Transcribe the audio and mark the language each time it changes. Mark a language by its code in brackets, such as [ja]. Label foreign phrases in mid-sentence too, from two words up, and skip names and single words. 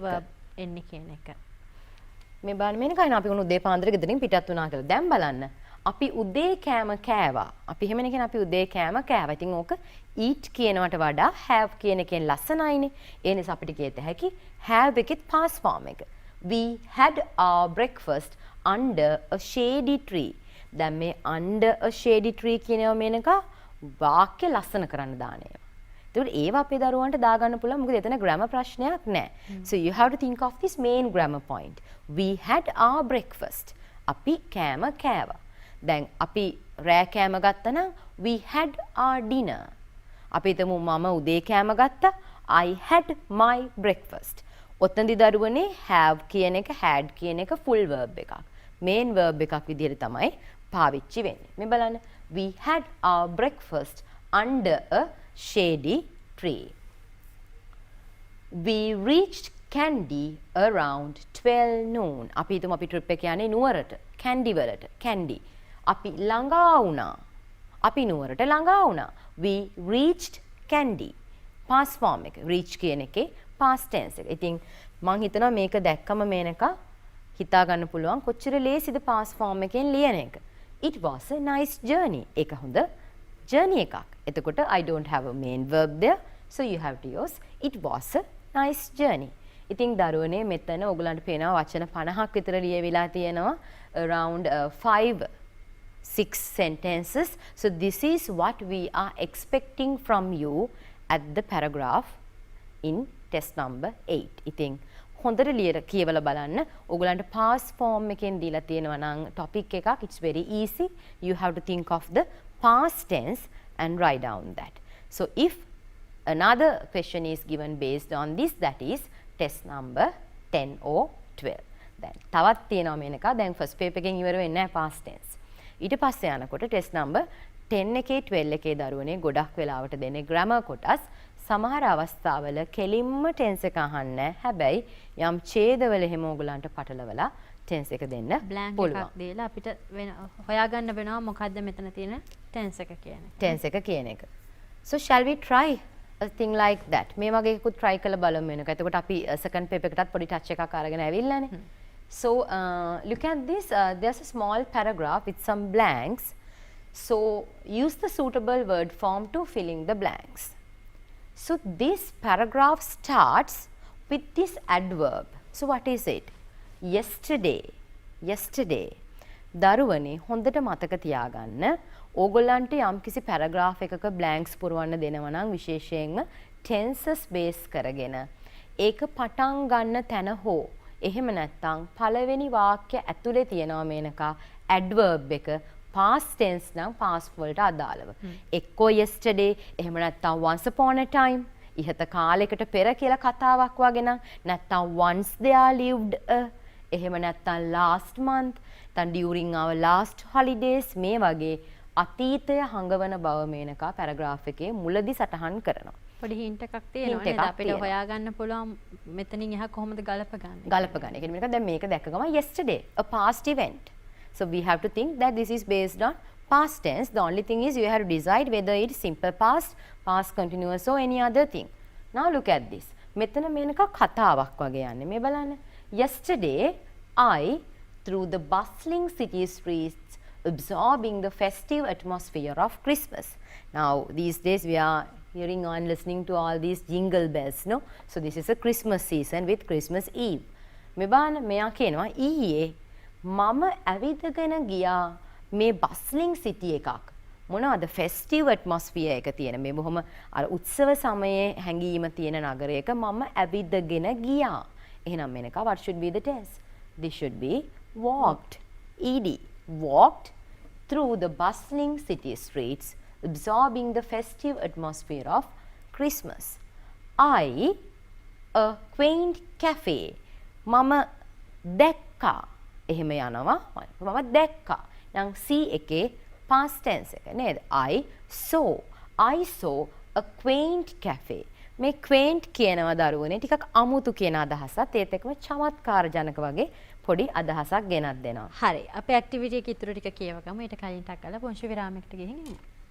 [si] verb එන්නේ කියන එක. මේ බලන්න මේනකයි අපි උණු උදේ පාන්දර ගෙදරින් පිටත් වුණා කියලා. දැන් බලන්න අපි උදේ කෑම කෑවා. අපි එහෙමනේ කියන්නේ අපි උදේ කෑම කෑවා. ඉතින් ඕක eat කියනවට වඩා have කියන එකෙන් ලස්සනයිනේ. ඒ නිසා අපිට කියත හැකි have එකෙත් [en] past form [si] එක. [en] We had our breakfast under a shady tree. [si] දැන් මේ [en] under a shady tree [si] කියනවා මේනක වාක්‍ය ලස්සන කරන්න දාන ඒවා. ඒකට ඒවා අපේ දරුවන්ට දාගන්න පුළුවන්. මොකද එතන grammar ප්‍රශ්නයක් නැහැ. [en] So you have to think of this main grammar point. We had our breakfast. [si] අපි කෑම කෑවා. දැන් අපි රෑ කෑම ගත්තා නම් [en] we had our dinner. [si] අපි හිතමු මම උදේ කෑම ගත්තා. [en] I had my breakfast. [si] ඔතනදි දරුවනේ have කියන එක had කියන එක [en] full verb [si] එකක්. [en] main verb [si] එකක් විදිහට තමයි පාවිච්චි වෙන්නේ. මේ බලන්න. [en] We had our breakfast under a shady tree. We reached Kandy around 12 noon. [si] අපි හිතමු අපි trip එක යන්නේ නුවරට. Kandy වලට. Kandy. අපි ළඟා වුණා. අපි නුවරට ළඟා වුණා. [en] We reached Kandy. past form එක. [si] reach කියන එකේ [en] past tense [si] එක. ඉතින් මං හිතනවා මේක දැක්කම මේනක හිතා ගන්න පුළුවන් කොච්චර ලේසිද [en] past form [si] එකෙන් ලියන එක. [en] It was a nice journey. [si] ඒක හොඳ journey එකක්. [en] එතකොට I don't have a main verb there. So you have to use it was a nice journey. [si] ඉතින් දරුවනේ මෙතන ඔයගලන්ට පේනවා වචන 50ක් විතර ලියවිලා තියෙනවා. [en] Around 5-6 sentences. So this is what we are expecting from you at the paragraph in test number 8. [si] ඉතින් හොඳට කියවලා බලන්න. ඔයගලන්ට [en] past form [si] එකෙන් දීලා තියෙනවා නම් topic එකක්. [en] It's very easy. You have to think of the past tense and write down that. So if another question is given based on this, that is test number 10 or 12. [si] දැන් තවත් තියෙනවා මේනක. දැන් [en] first paper [si] එකෙන් ඉවර වෙන්නේ නැහැ [en] past tense. [si] ඊට පස්සේ යනකොට [en] test number 10 [si] එකේ 12 එකේ දරුවනේ ගොඩක් වෙලාවට දෙන්නේ grammar කොටස්. සමහර අවස්ථාවල කෙලින්ම tense එක අහන්නේ. හැබැයි යම් ඡේදවල එහෙම ඕගලන්ට පටලවලා tense එක දෙන්න පුළුවන්. එකක් දීලා අපිට හොයාගන්න වෙනවා මොකද්ද මෙතන තියෙන tense එක කියන එක. tense එක කියන එක. [en] So shall we try a thing like that? [si] මේ වගේ එකකුත් try කරලා බලමු වෙනක. එතකොට අපි [en] second paper [si] එකටත් පොඩි touch එකක් අරගෙන ඇවිල්ලානේ. [en] So look at this. There's a small paragraph with some blanks. So use the suitable word form to fill in the blanks. So this paragraph starts with this adverb. So what is it? Yesterday. Yesterday. [si] දරුවනේ හොඳට මතක තියාගන්න. ඕගොල්ලන්ට යම්කිසි paragraph එකක blanks පුරවන්න දෙනවා නම් විශේෂයෙන්ම [en] tenses base [si] කරගෙන ඒක පටන් ගන්න තැන හෝ එහෙම නැත්නම් පළවෙනි වාක්‍ය ඇතුලේ තියෙනවා මේනකා adverb එක [en] past tense [si] නම් past වලට අදාළව. එක්කෝ yesterday එහෙම නැත්නම් [en] once upon a time [si] ඉහත කාලයකට පෙර කියලා කතාවක් වගේ නම් නැත්නම් [en] once there lived a [si] එහෙම නැත්නම් [en] last month then during our last holidays [si] මේ වගේ අතීතය හඟවන බව මේනකා paragraph එකේ මුලදී සටහන් කරනවා. පොඩි hint එකක් තියෙනවා නේද අපිට හොයාගන්න පුළුවන් මෙතනින් එහා කොහොමද ගලපගන්නේ. ගලපගන්නේ. ඒ කියන්නේ දැන් මේක දැක්ක ගමන් [en] yesterday a past event. So we have to think that this is based on past tense. The only thing is you have to decide whether it is simple past, past continuous or any other thing. Now look at this. [si] මෙතන මේනක කතාවක් වගේ යන්නේ. මේ බලන්න. [en] Yesterday I through the bustling city streets absorbing the festive atmosphere of Christmas. Now these days we are hearing and listening to all these jingle bells, no? So this is a Christmas season with Christmas Eve. [si] මේ බලන්න මෙයා කියනවා ඊයේ මම ඇවිදගෙන ගියා මේ [en] bustling city [si] එකක්. මොනවද [en] festive atmosphere [si] එක තියෙන මේ බොහොම අර උත්සව සමයේ හැඟීම තියෙන නගරයක මම ඇවිදගෙන ගියා. [en] එහෙනම් මේනක what should be the tense? This should be walked. ed walked through the bustling city streets absorbing the festive atmosphere of Christmas. I a quaint cafe [si] මම දැක්කා එහෙම යනවා මම දැක්කා නම් see එකේ [en] past tense [si] එක නේද [en] I saw a quaint cafe [si] මේ quaint කියනවා දරුවනේ ටිකක් අමුතු කියන අදහසත් ඒත් එක්කම චමත්කාර ජනක වගේ පොඩි අදහසක් ගෙනත් දෙනවා. හරි. අපේ ඇක්ටිවිටි එක ඉතුරු ටික කියවගමු. ඊට කලින් ටක් කරලා පොන්ෂි විරාමයකට ගිහින් එමු.